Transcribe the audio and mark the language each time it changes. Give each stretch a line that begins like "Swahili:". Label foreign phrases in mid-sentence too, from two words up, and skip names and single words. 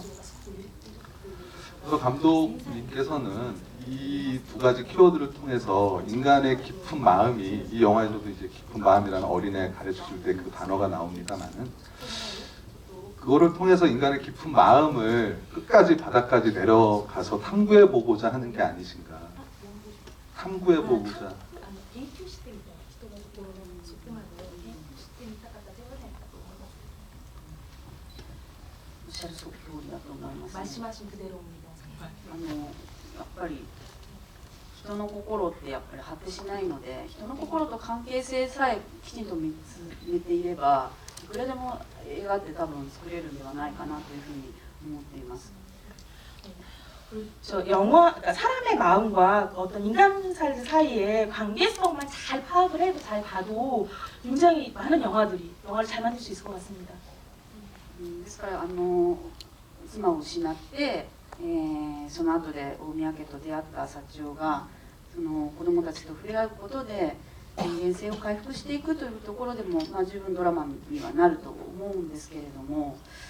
Korean: 그래서 감독님께서는 이 두 가지 키워드를 통해서 인간의 깊은 마음이, 이 영화에서도 이제 깊은 마음이라는 어린애 가르쳐줄 때 그 단어가 나옵니다만은, 그거를 통해서 인간의 깊은 마음을 끝까지 바닥까지 내려가서 탐구해보고자 하는 게 아니신가. 탐구해보고자.
Japanese: 研究してみたい人の心の底まで研究してみたかったではないかと思います。おっしゃる通りだと思います、ね。
Korean: 말씀하신 그대로입니다.
Japanese: やっぱり人の心ってやっぱり果てしないので、人の心と関係性さえきちんと見つめていれば、いくらでも映画って多分作れるんではないかなというふうに思っています。
Korean: 그렇죠. 영화, 그러니까 사람의 마음과 어떤 인간 사이의 관계성만 잘 파악을 해도 잘 봐도 굉장히 많은 영화를 잘 만들 수 있을 것 같습니다.
Japanese: ですから妻を失って、その後で大宮家と出会った幸代がその子供たちと触れ合うことで人間性を回復していくというところでも、十分ドラマにはなると思うんですけれども、